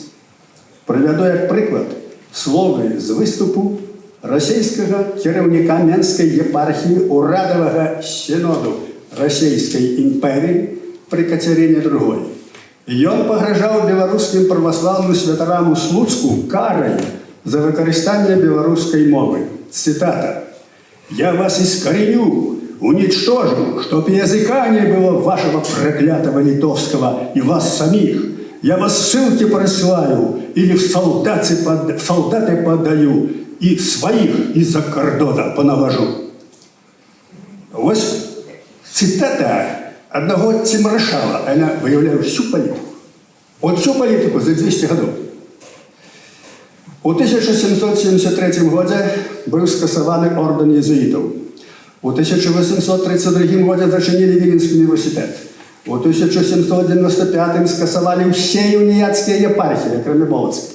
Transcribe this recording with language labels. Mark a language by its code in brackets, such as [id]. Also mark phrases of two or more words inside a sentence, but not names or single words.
[be] Прывяду як прыклад словы з выступу расійскага кіраўніка Менскай епархіі урадавага сіноду расійскай імперіі пры Кацярыне II. Ён пагражаў беларускім праваслаўным святарам у Слуцку карай за выкарыстанне беларускай мовы. [ru] Цитата: «Я вас искореню, уничтожу, чтоб языка не было вашего проклятого литовского и вас самих. Я вас ссылки присылаю или в солдаты подаю и своих из-за кордона понавожу». Вот цитата одного Тимрашала, она выявляет всю политику. Вот всю политику за 200 годов. [be] У 1773 годзе быў скасаваны ордэн езуітаў. У 1832 годзе зачынілі Віленскі універсітэт. У 1795 скасавалі ўсе уніяцкія епархіі, акрамя Полацкай.